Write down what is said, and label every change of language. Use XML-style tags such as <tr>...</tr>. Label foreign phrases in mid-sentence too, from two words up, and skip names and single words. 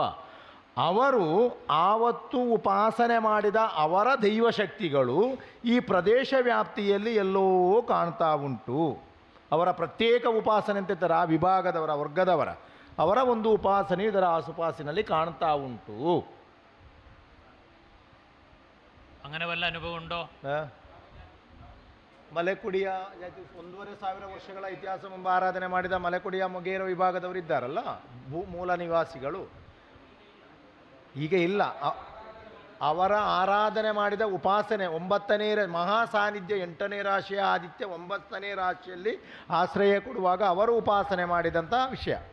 <kn>ಅವರು ಆವತ್ತು ಉಪಾಸನೆ ಮಾಡಿದ ಅವರ ದೈವಶಕ್ತಿಗಳು ಈ ಪ್ರದೇಶ ವ್ಯಾಪ್ತಿಯಲ್ಲಿ ಎಲ್ಲೋ ಕಾಣ್ತಾ ಉಂಟು. ಅವರ ಪ್ರತ್ಯೇಕ ಉಪಾಸನೆ ಅಂತ ಇರ್ತಾರೆ, ಆ ವಿಭಾಗದವರ ವರ್ಗದವರ ಅವರ ಒಂದು ಉಪಾಸನೆ ಇದರ ಆಸುಪಾಸಿನಲ್ಲಿ ಕಾಣ್ತಾ ಉಂಟು.</kn> <ml>അങ്ങനെ വല്ല അനുഭവം ഉണ്ടോ?</ml> <kn>ಮಲೆಕುಡಿಯ 1,500 ವರ್ಷಗಳ ಇತಿಹಾಸ ಮುಂಬ ಆರಾಧನೆ ಮಾಡಿದ ಮಲೆಕುಡಿಯ ಮೊಗೇರ ವಿಭಾಗದವರು ಇದ್ದಾರಲ್ಲ, ಮೂಲ ನಿವಾಸಿಗಳು, ಈಗ ಇಲ್ಲ. ಅವರ ಆರಾಧನೆ ಮಾಡಿದ ಉಪಾಸನೆ 9ನೇ ಮಹಾ ಸಾನ್ನಿಧ್ಯ 8ನೇ ರಾಶಿಯ ಆದಿತ್ಯ 9ನೇ ರಾಶಿಯಲ್ಲಿ ಆಶ್ರಯ ಕೊಡುವಾಗ ಅವರು ಉಪಾಸನೆ ಮಾಡಿದಂಥ ವಿಷಯ.</kn>